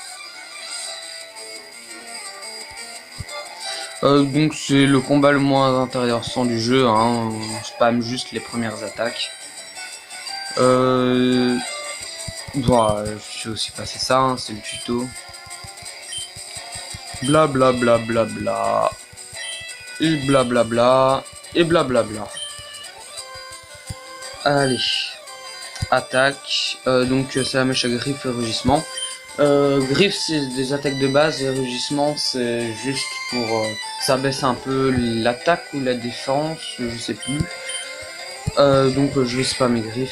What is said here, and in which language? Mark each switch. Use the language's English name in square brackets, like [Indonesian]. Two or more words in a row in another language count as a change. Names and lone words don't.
[French] Donc c'est le combat le moins intéressant du jeu. Hein. On spam juste les premières attaques. Voilà, je vais aussi passer ça, hein, c'est le tuto. Bla bla bla bla bla. Et bla bla bla. Et bla bla bla. Allez. Attaque. Donc Salamèche à griffe et rugissement. Griffe c'est des attaques de base et rugissement c'est juste pour... ça baisse un peu l'attaque ou la défense, je sais plus. Donc je vais spam mes griffes.